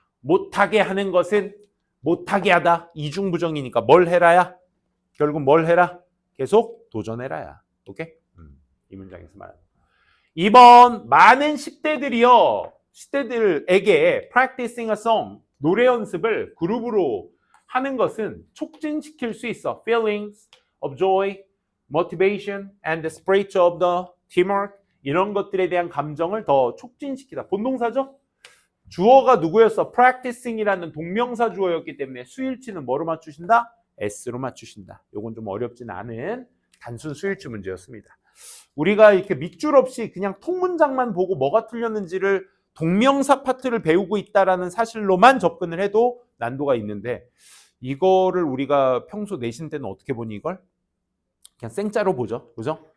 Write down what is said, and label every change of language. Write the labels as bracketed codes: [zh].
[ko] 못하게 하는 것은 못하게 하다. 이중부정이니까 뭘 해라야? 결국 뭘 해라? 계속 도전해라야. 오케이? 이 문장에서 말하는. 2번, 많은 10대들에게 [en] practicing a song, [ko] 노래 연습을 그룹으로 하는 것은 촉진시킬 수 있어. [en] Feelings of joy, motivation, and the spirit of the teamwork [ko] 이런 것들에 대한 감정을 더 촉진시키다. 본동사죠? 주어가 누구였어? practicing이라는 동명사 주어였기 때문에 수일치는 뭐로 맞추신다? S로 맞추신다. 요건 좀 어렵진 않은 단순 수일치 문제였습니다. 우리가 이렇게 밑줄 없이 그냥 통문장만 보고 뭐가 틀렸는지를 동명사 파트를 배우고 있다라는 사실로만 접근을 해도 난도가 있는데 이거를 우리가 평소 내신 때는 어떻게 보니 이걸? 그냥 생짜로 보죠. 그죠?